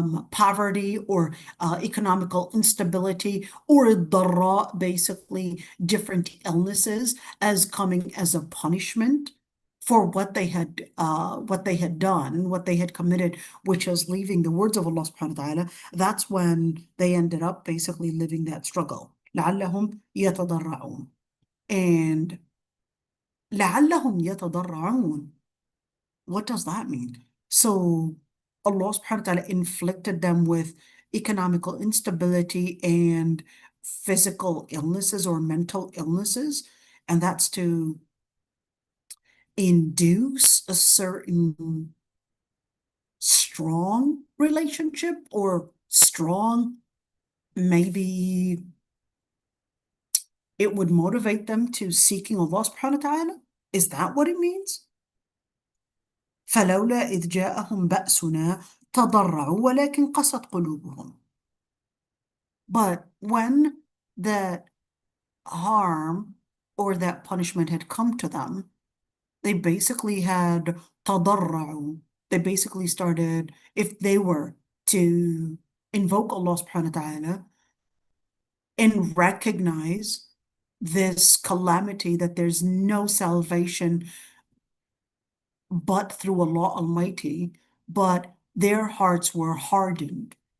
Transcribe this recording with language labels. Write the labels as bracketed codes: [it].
[en] poverty or economical instability, or الضراء, basically different illnesses, as coming as a punishment for what they had done, what they had committed, which is leaving the words of Allah subhanahu wa ta'ala. That's when they ended up basically living that struggle. [ar] لعلهم يتضرعون. And لعلهم يتضرعون. [en] What does that mean? So Allah subhanahu wa ta'ala inflicted them with economical instability and physical illnesses or mental illnesses, and that's to induce a certain strong relationship or strong, maybe it would motivate them to seeking Allah subhanahu wa ta'ala. Is that what it means? [ar] فلولا إذ جاءهم بأسنا تضرعوا ولكن قست قلوبهم. [en] But when that harm or that punishment had come to them, they basically had تضرعوا. They basically started, if they were to invoke Allah subhanahu wa ta'ala and recognize this calamity, that there's no salvation but through Allah Almighty, but their hearts were hardened.